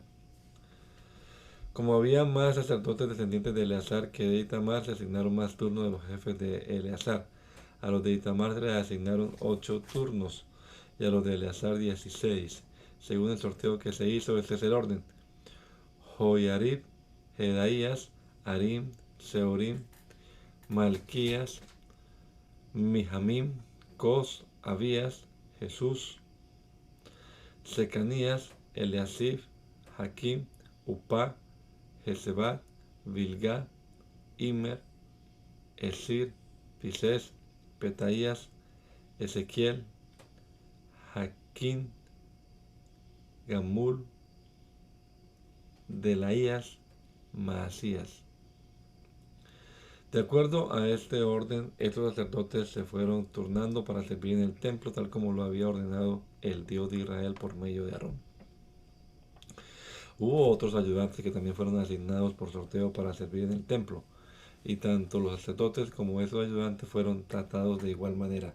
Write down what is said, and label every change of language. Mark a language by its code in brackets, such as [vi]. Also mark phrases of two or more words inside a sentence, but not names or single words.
[es] Como había más sacerdotes descendientes de Eleazar que de Itamar, se asignaron más turnos a los jefes de Eleazar. A los de Itamar se les asignaron 8 turnos y a los de Eleazar 16. Según el sorteo que se hizo, este es el orden: Joiarib, Jedaías, Harim, Seorim, Malquías, Mijamim, Cos, Abías, Jesús, Secanías, Eliasib, Jaquim, Upá, Jezebat, Bilgá, Imer, Esir, Pisés, Petaías, Ezequiel, Jaquín, Gamul, Delaías, Maasías. De acuerdo a este orden, estos sacerdotes se fueron turnando para servir en el templo tal como lo había ordenado el Dios de Israel por medio de Aarón. Hubo otros ayudantes que también fueron asignados por sorteo para servir en el templo, y tanto los sacerdotes como esos ayudantes fueron tratados de igual manera.